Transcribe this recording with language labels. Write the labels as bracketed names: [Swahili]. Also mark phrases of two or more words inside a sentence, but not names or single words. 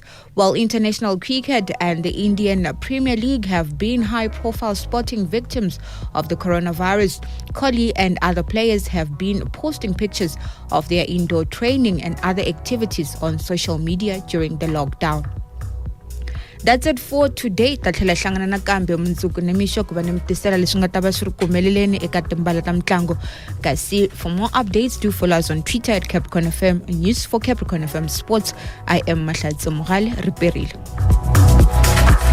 [English] While international cricket and the Indian Premier League have been high-profile sporting victims of the coronavirus, Kohli and other players have been posting pictures of their indoor training and other activities on social media during the lockdown. That's it for today. [Tsonga] Tathlela hlangana nakambe mundzuku nemixo ku va nimtisela leswi nga ta va swi ri kumeleleni eka timbala ta mitlangu. [English] Kasi for more updates, do follow us on Twitter at Capricorn FM, News for Capricorn FM Sports. I am Mahlatsi Mogale Riperile.